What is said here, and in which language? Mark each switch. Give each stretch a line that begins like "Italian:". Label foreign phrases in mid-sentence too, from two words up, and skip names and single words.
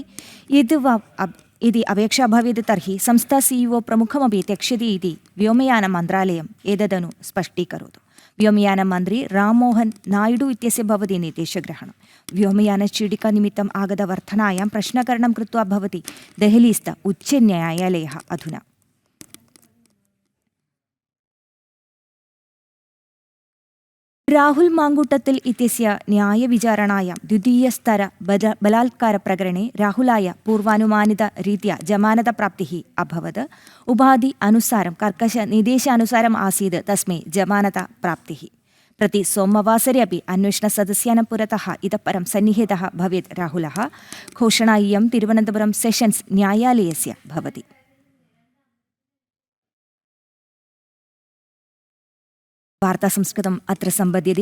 Sanskrit: यदि अपेक्षा भवेत् तर्हि संस्था सीईओ प्रमुखमपि त्यक्ष्यति इति व्योमयानमन्त्रालयम् एतदनु स्पष्टीकरोतु। व्योमयानमन्त्री राममोहन नायडू इत्यस्य भवति निर्देशग्रहणं। व्योमयानचीटिकानिमित्तम् आगतवर्धनायां प्रश्नकरणं कृत्वा भवति देहलीस्थ उच्चन्यायालयः अधुना। രാഹുൽ മാങ്കൂട്ടത്തിൽ ഇത്യസ്യ ന്യായവിചാരണായാം ദ്വിതീയസ്തര ബലാത്കാരപ്രകരണേ രാഹുലായ പൂർവാനുമാനിത രീത്യാ ജമാനതപ്രാപ്തിः അഭവത്। ഉപാധി അനുസാരം കർക്കശ निर्देशानुसारम् आसीत् तस्मै जमानतप्राप्तिः। प्रति सोमवासरे अपि अन्वेषणसदस्यानां पुरतः इतः परं सन्निहितः भवेत् राहुलः। घोषणा इयं तिरुवनन्तपुरं सेशन्स् न्यायालयस्य भवति। वार्तासंस्कृतम् अत्र सम्पद्यते।